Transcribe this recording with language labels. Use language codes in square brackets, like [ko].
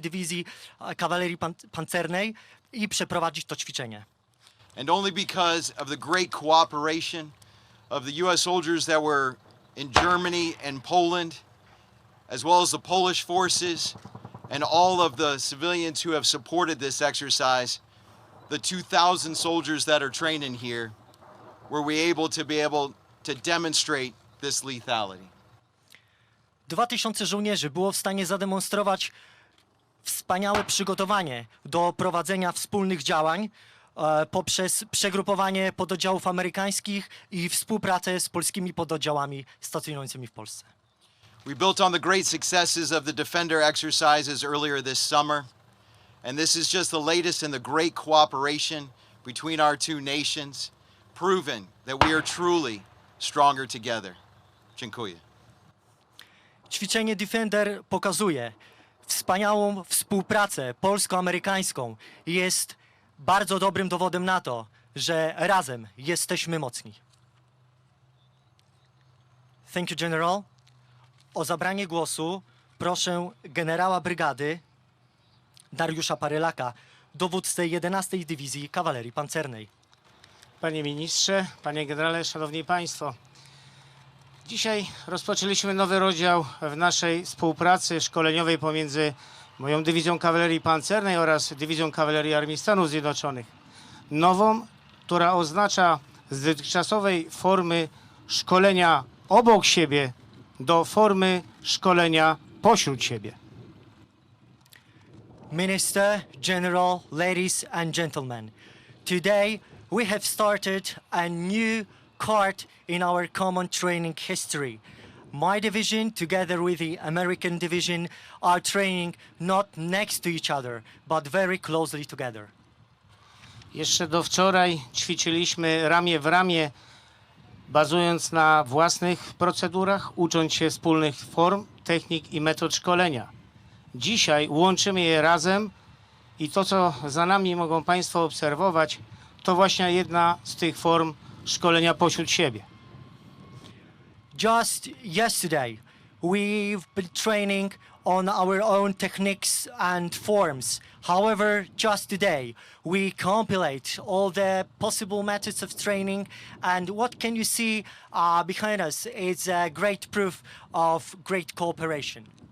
[pl] Dywizji Kawalerii Pancernej i przeprowadzić to ćwiczenie. [en] And only because of the great cooperation of the U.S. soldiers that were in Germany and Poland, as well as the Polish forces and all of the civilians who have supported this exercise, the 2,000 soldiers that are training here, were we able to demonstrate this lethality. [pl] 2000 żołnierzy było w stanie zademonstrować wspaniałe przygotowanie do prowadzenia wspólnych działań poprzez przegrupowanie pododdziałów amerykańskich i współpracę z polskimi pododdziałami stacjonującymi w Polsce. [en] We built on the great successes of the Defender exercises earlier this summer, And this is just the latest in the great cooperation between our two nations, proven that we are truly stronger together. [pl] Dziękuję. Ćwiczenie Defender pokazuje wspaniałą współpracę polsko-amerykańską i jest bardzo dobrym dowodem na to, że razem jesteśmy mocni. [en] Thank you, General. [pl] O zabranie głosu proszę generała brygady Dariusza Parylaka, dowódcę 11 Dywizji Kawalerii Pancernej. Panie ministrze, panie generale, szanowni państwo. Dzisiaj rozpoczęliśmy nowy rozdział w naszej współpracy szkoleniowej pomiędzy moją Dywizją Kawalerii Pancernej oraz Dywizją Kawalerii Armii Stanów Zjednoczonych. Nową, która oznacza z dotychczasowej formy szkolenia obok siebie do formy szkolenia pośród siebie. [en] Minister, General, ladies and gentlemen, today we have started a new part in our common training history. My division, together with the American division, are training not next to each other, but very closely together. [pl] Jeszcze do wczoraj ćwiczyliśmy ramię w ramię, bazując na własnych procedurach, ucząc się wspólnych form, technik i metod szkolenia. Dzisiaj łączymy je razem i to, co za nami mogą państwo obserwować, to właśnie jedna z tych form szkolenia pośród siebie. [en] Just yesterday, we've been training on our own techniques and forms. However, just today, we compilate all the possible methods of training, and what can you see behind us is a great proof of great cooperation.